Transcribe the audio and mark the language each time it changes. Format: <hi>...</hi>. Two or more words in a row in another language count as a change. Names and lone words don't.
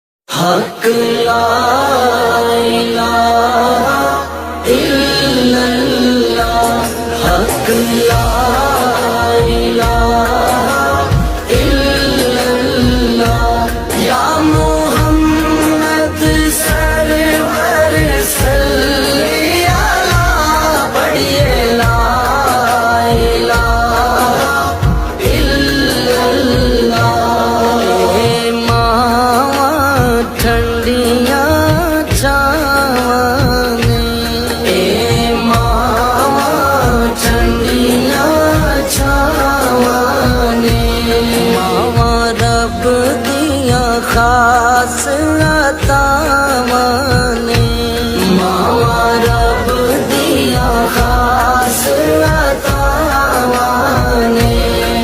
<ar>حق لا إله إلا الله، حق لا إله إلا الله. يا محمد سرور صلّ على، پڑھیے لا إله إلا الله.</ar> <pa>ਮਾਵਾਂ ਠੰਡੀਆਂ ਛਾਵਾਂ ਨੇ, ਮਾਵਾਂ ਠੰਡੀਆਂ ਛਾਵਾਂ ਨੇ, ਮਾਵਾਂ ਰੱਬ ਦੀਆਂ ਖ਼ਾਸ ਅਤਾਵਾਂ ਨੇ, ਮਾਵਾਂ ਰੱਬ ਦੀਆਂ ਖ਼ਾਸ ਅਤਾਵਾਂ ਨੇ।</pa>